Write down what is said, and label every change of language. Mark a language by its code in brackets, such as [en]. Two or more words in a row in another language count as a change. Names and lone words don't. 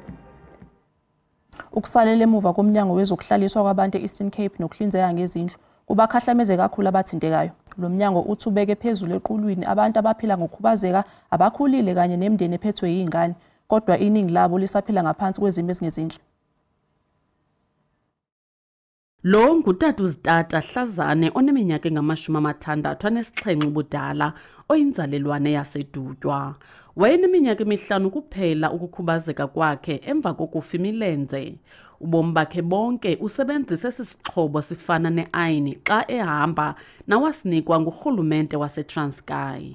[zu] Ukusalela emuva komnyango wezokuhlaliswa kwabantu e-Eastern Cape nokuhlinzeka ngezindlu kubakhahlameze kakhulu abathintekayo. Lo mnyango uthi ubeke phezulu equlwini abantu abaphila ngokukhubazeka abakhulile kanye nemndeni ephethwe yingane kodwa iningi labo lisaphila ngaphansi kwezimo ezingezinhle. [xh] Lo ngutata uZitata Hlazane oneminyaka engama-67 ubudala oyinzalelwane yaseDutywa. [zu] Wayeneminyaka emihlanu kuphela ukukhubazeka kwakhe emva kokufa imilenze. [xh] Ubomi bakhe bonke usebenzisa esisixhobo sifana ne-ayini xa ehamba nawasinikwa ngurhulumente waseTranskei.